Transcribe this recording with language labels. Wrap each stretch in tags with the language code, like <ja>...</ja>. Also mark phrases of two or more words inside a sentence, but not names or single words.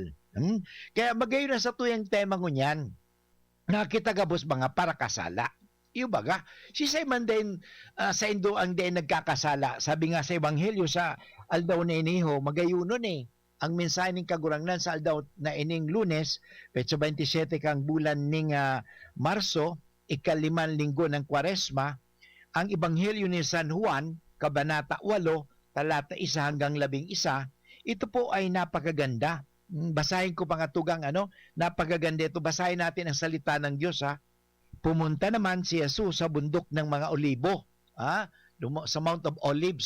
<bik>Kaya magayon na sa tuyang tema ko niyan, nakita gabos mga parakasala. Yung baga, si Simon din sa Indo ang din nagkakasala. Sabi nga sa Ebanghelyo sa aldaw na iniho, magayunon eh. Ang mensahe ng kagurangnan sa aldaw na ining Lunes, petsa 27 kang bulan ning Marso,</bik> <tl>ikalimang linggo ng Kwaresma, ang Ebanghelyo ni San Juan, Kabanata 8, talata 1 hanggang 11, ito po ay napakaganda. Basahin ko mga tugang, ano, napakaganda ito. Basahin natin ang salita ng Diyos, ha. Pumunta naman si Jesus sa bundok ng mga Olibo, sa Mount of Olives.</tl>